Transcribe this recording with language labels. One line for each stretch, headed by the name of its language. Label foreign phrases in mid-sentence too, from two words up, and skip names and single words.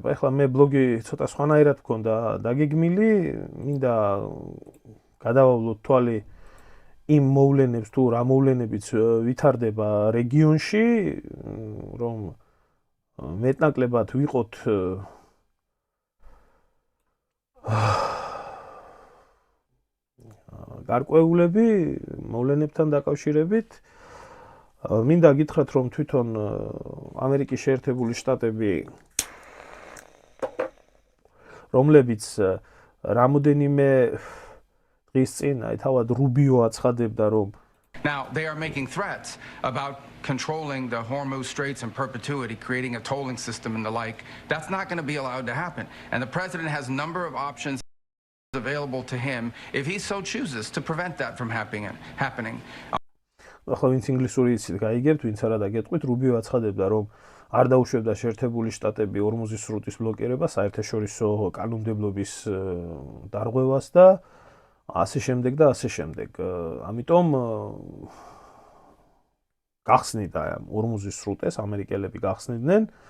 Georgian: ეხლა მე ბლოგი ცოტა სხვანაირად მქონდა დაგეგმილი, მინდა გადავავლოთ თვალი იმ მოვლენებს თუ რა მოვლენებიც ვითარდება რეგიონში, რომ მეტნაკლებად ვიყოთ გარკვეულები მოვლენებთან დაკავშირებით. მინდა გითხრათ, რომ თვითონ ამერიკის შეერთებული შტატები, რომლებიც რამოდენიმე დღის წინ თავად რუბიო აცხადებდა, რომ
English: Now, they are making threats about controlling the Hormuz Straits in perpetuity, creating a tolling system and the like. That's not going to be allowed to happen. And the president has a number of options available to him if he so chooses to prevent that from happening.
Georgian: ახლა ვინც ინგლისური იცით, გაიგებთ, ვინც არა დაგეტყვით, რუბიო აცხადებდა, რომ არ დაუშვებდა შეერთებული შტატები ორმუზის სრუტის ბლოკირებას, საერთაშორისო კანონმდებლობის დარღვევას და ასე შემდეგ და ასე შემდეგ. ამიტომ გახსნიდა ორმუზის სრუტეს, ამერიკელები გახსნიდნენ.